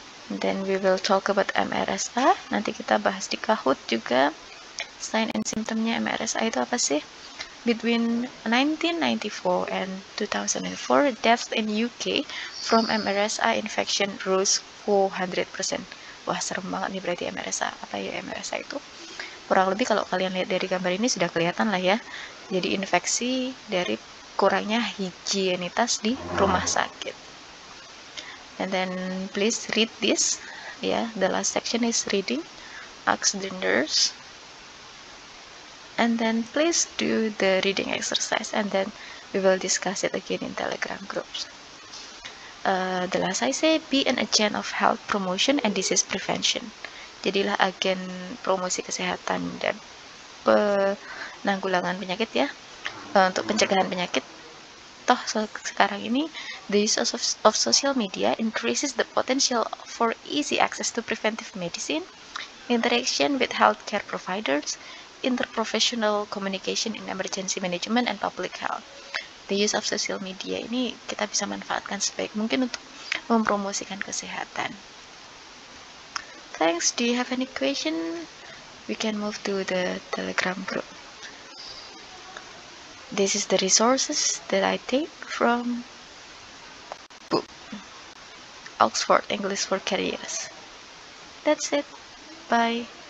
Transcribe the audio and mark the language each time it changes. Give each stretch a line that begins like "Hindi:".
English: Then we will talk about MRSA.
Indonesian: Nanti kita bahas di Kahoot juga.
English: Sign and symptomnya
Indonesian: MRSA itu apa sih?
English: Between 1994 and 2004, deaths in UK from MRSA infection rose 400%.
Indonesian: Wah, serem banget nih berarti MRSA. Apa ya MRSA itu? Kurang lebih kalau kalian lihat dari gambar ini sudah kelihatan lah ya. Jadi infeksi dari kurangnya higienitas di rumah sakit.
English: And then please read this. Yeah, the last section is reading. Ask the nurse. And then please do the reading exercise, and then we will discuss it again in Telegram groups. The last I say, be an agent of health promotion and disease prevention.
Indonesian: Jadilah agen promosi kesehatan dan penanggulangan penyakit ya, untuk pencegahan penyakit. Toh sekarang ini
English: the use of social media increases the potential for easy access to preventive medicine, interaction with healthcare providers, interprofessional communication in emergency management and public health. The use of social media
Indonesian: ini kita bisa manfaatkan sebaik mungkin untuk mempromosikan kesehatan.
English: Thanks. Do you have any question? We can move to the Telegram group. This is the resources that I take from book Oxford English for Careers. That's it. Bye.